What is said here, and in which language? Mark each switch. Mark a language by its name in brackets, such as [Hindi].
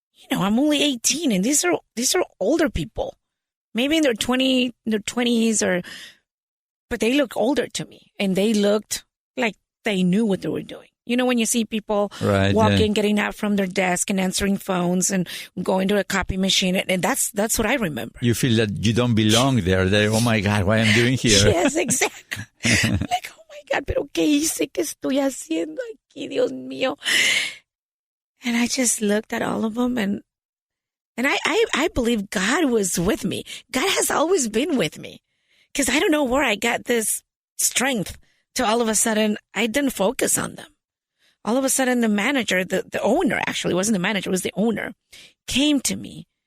[English] I'm only 18, and these are older people, maybe in their 20s, but they look older to me, and they looked like they knew what they were doing. When you see people walking, getting out from their desk and answering phones and going to a copy machine, and that's what I remember. You feel that you don't belong there. Oh my God, what am I doing here? Yes, exactly. Like, oh my God, [Spanish] pero ¿qué hice? ¿Qué estoy haciendo aquí, Dios mío? [English] And I just looked at all of them, and I believe God was with me. God has always been with me, because I don't know where I got this strength to all of a sudden I didn't focus on them. All of a sudden, the manager, the owner, actually, it wasn't the manager, it was the owner, came to me.